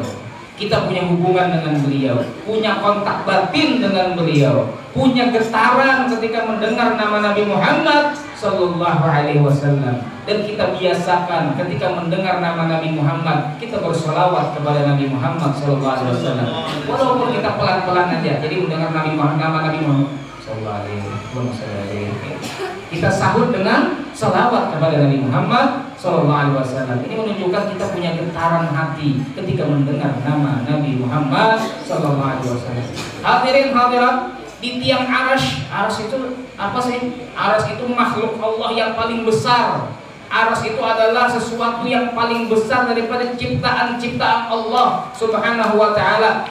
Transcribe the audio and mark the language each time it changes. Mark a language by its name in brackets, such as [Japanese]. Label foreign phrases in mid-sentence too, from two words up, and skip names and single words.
[Indonesian] Kita punya hubungan dengan beliau, punya kontak batin dengan beliau, punya getaran ketika mendengar nama Nabi Muhammad [Arabic] صلى الله عليه وسلم. [Indonesian] Dan kita biasakan ketika mendengar nama Nabi Muhammad, kita bersolawat kepada Nabi Muhammad [Arabic] صلى الله عليه وسلم. [Indonesian] Walaupun kita pelan-pelan aja, jadi mendengar nama Nabi Muhammad [Arabic] صلى الله عليه وسلم, [Indonesian] kita sahut dengan salawat kepada Nabi Muhammad [Arabic] صلى الله عليه وسلم. [Indonesian] Ini menunjukkan kita punya getaran hati ketika mendengar nama Nabi Muhammad [Arabic] صلى الله عليه وسلم. [Indonesian] Hadirin hadirat, di tiang arsy, arsy itu apa sih? Arsy itu makhluk Allah yang paling besar. Arsy itu adalah sesuatu yang paling besar daripada ciptaan-ciptaan Allah [Arabic] سبحانه وتعالى.